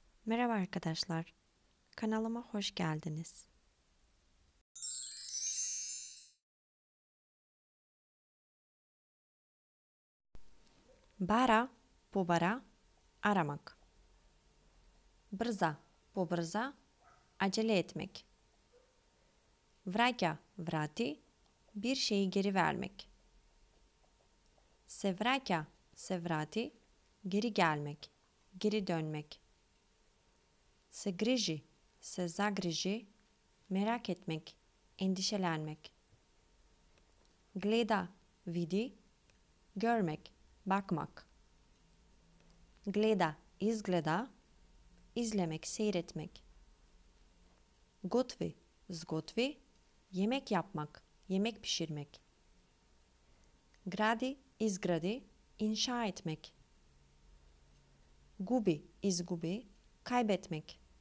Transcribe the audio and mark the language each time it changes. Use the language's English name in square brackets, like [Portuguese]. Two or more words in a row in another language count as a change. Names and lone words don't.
[Turkish] Merhaba arkadaşlar, kanalıma hoş geldiniz. Bara, bu bara, aramak. Brza, bu brza, acele etmek. [Macedonian] Враќа, врати, [Turkish] bir şeyi geri vermek. [Macedonian] Се враќа, се врати, [Turkish] geri gelmek, geri dönmek. [Macedonian] Се грижи, се загрижи, [Turkish] merak etmek, endişelenmek. [Macedonian] Гледа, види, [Turkish] görmek, bakmak. [Macedonian] Гледа, изгледа, [Turkish] izlemek, seyretmek. [Macedonian] Готви, зготви, [Turkish] yemek yapmak, yemek pişirmek. [Macedonian] Гради, изгради, [Turkish] inşa etmek. [Macedonian] Губи, изгуби, kaybetmek.